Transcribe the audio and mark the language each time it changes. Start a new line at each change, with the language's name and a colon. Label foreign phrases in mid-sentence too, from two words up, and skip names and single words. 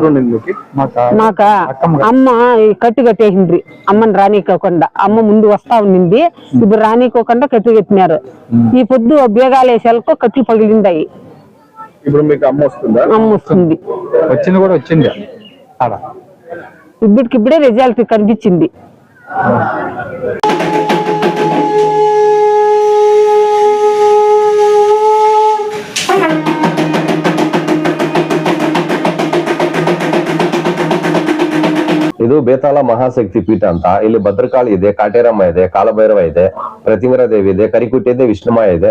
Telugu: మాక అమ్మ కట్టు కట్టేసిండ్రి, అమ్మని రానికోకుండా. అమ్మ ముందు వస్తా ఉన్నింది, ఇప్పుడు రానికోకుండా కట్టు కట్టినారు. ఈ పొద్దు బేగాలు వేసేలకు కట్లు పగిలిందాయి. ఇప్పుడు మీకు అమ్మ వస్తుందా? అమ్మ వస్తుంది. వచ్చింది కూడా వచ్చింది ఆడ. ఇప్పుడే రిజల్ట్ కనిపించింది.
Kannada: ಇದು ಬೇತಾಳ ಮಹಾಶಕ್ತಿ ಪೀಠ ಅಂತ. ಇಲ್ಲಿ ಭದ್ರಕಾಳಿ ಇದೆ, ಕಾಟೇರಮ್ಮ ಇದೆ, ಕಾಲಭೈರವ ಇದೆ, ಪ್ರತಿಮರ ದೇವಿ ಇದೆ, ಕರಿಕುಟ್ಟಿ ಇದೆ, ವಿಷ್ಣುಮಾಯ ಇದೆ.